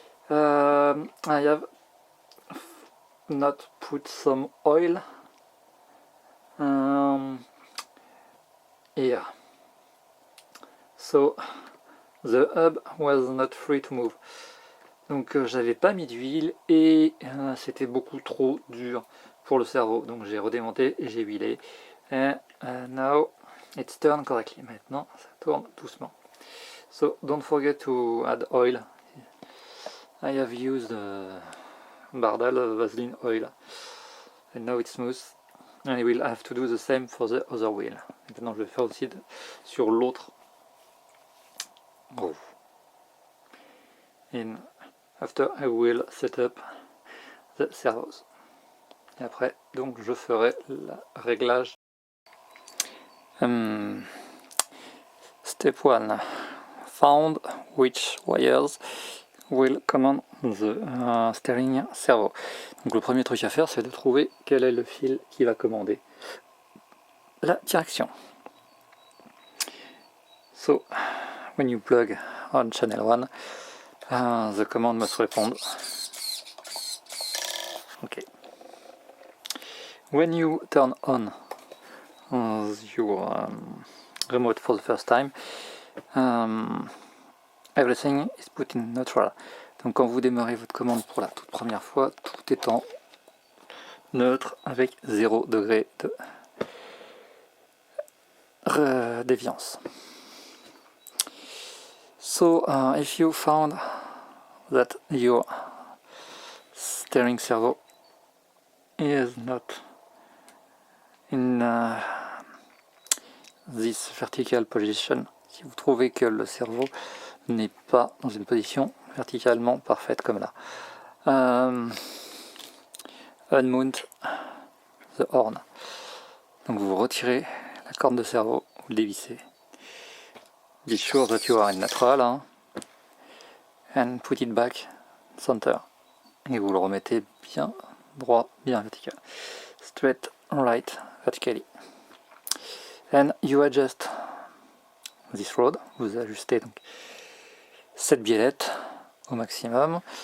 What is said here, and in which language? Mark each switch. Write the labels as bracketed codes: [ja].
[en] I have not put some oil here, so the hub was not free to move. [fr] Donc j'avais pas mis d'huile et c'était beaucoup trop dur pour le servo, donc j'ai redémonté et j'ai huilé. [en] And now it's turned correctly. [fr] Maintenant ça tourne doucement. [en] So don't forget to add oil. I have used Bardal Vaseline oil and now it's smooth. And I will have to do the same for the other wheel. [fr] Maintenant je vais faire aussi sur l'autre roue. [en] And after I will set up the servos. [fr] Et après donc je ferai le réglage. [en] Step 1. Found which wires will command the steering servo. [fr] Donc le premier truc à faire, c'est de trouver quel est le fil qui va commander la direction. [en] So when you plug on channel 1, the command must respond. Okay. When you turn on your remote for the first time, everything is put in neutral. [fr] Donc quand vous démarrez votre commande pour la toute première fois, tout est en neutre avec 0 degré de déviance. [en] So if you found that your steering servo is not in this vertical position, [fr] si vous trouvez que le servo n'est pas dans une position verticalement parfaite comme là, [en] unmount the horn. [fr] Donc vous retirez la corde de servo, vous le dévissez. [en] Be sure that you are in neutral, hein, and put it back center. [fr] Et vous le remettez bien droit, bien vertical. [en] Straight right vertically. And you adjust this rod. [fr] Vous ajustez donc cette biellette au maximum.